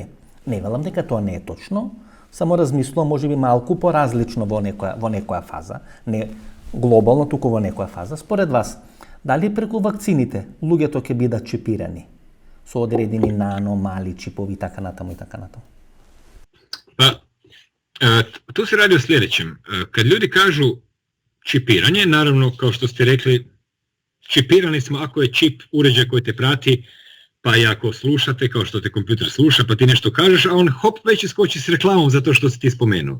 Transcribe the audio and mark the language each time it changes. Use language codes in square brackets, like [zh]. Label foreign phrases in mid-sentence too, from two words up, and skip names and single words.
[mk] Не велам дека тоа не е точно, само размислувам можеби малку поразлично во некоја фаза, не глобално, туку во некоја фаза. Според вас, дали преку вакцините луѓето ќе бидат чипирани со одредени мали чипови и така натаму и така натаму? [hr] Pa, tu se radi o sljedećem. Kad ljudi kažu čipiranje, naravno, kao što ste rekli, čipirani smo ako je čip uređaj koji te prati, pa i ako slušate, kao što te kompjuter sluša, pa ti nešto kažeš, a on hop već iskoči s reklamom za to što si ti spomenuo.